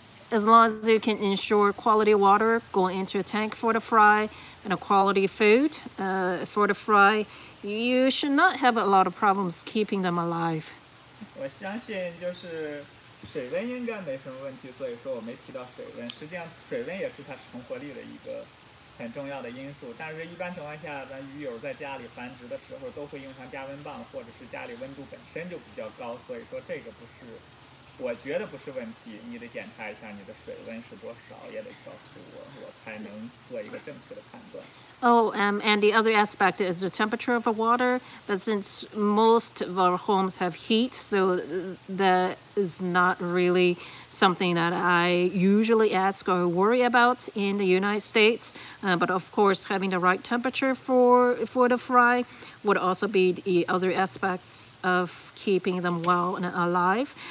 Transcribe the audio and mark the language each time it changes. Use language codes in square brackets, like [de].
[en] As long as you can ensure quality water going into a tank for the fry and a quality food for the fry, you should not have a lot of problems keeping them alive. [zh] 我相信就是水温应该没什么问题，所以说我没提到水温。实际上水温也是它成活率的一个很重要的因素。但是一般情况下，咱鱼友在家里繁殖的时候都会用上加温棒，或者是家里温度本身就比较高，所以说这个不是。我觉得不是问题，你得检查一下你的水温是多少，也得告诉我，我才能做一个正确的判断。 [en] And the other aspect is the temperature of the water. But since most of our homes have heat, so that is not really something that I usually ask or worry about in the United States. But of course, having the right temperature for the fry would also be the other aspects of keeping them well and alive.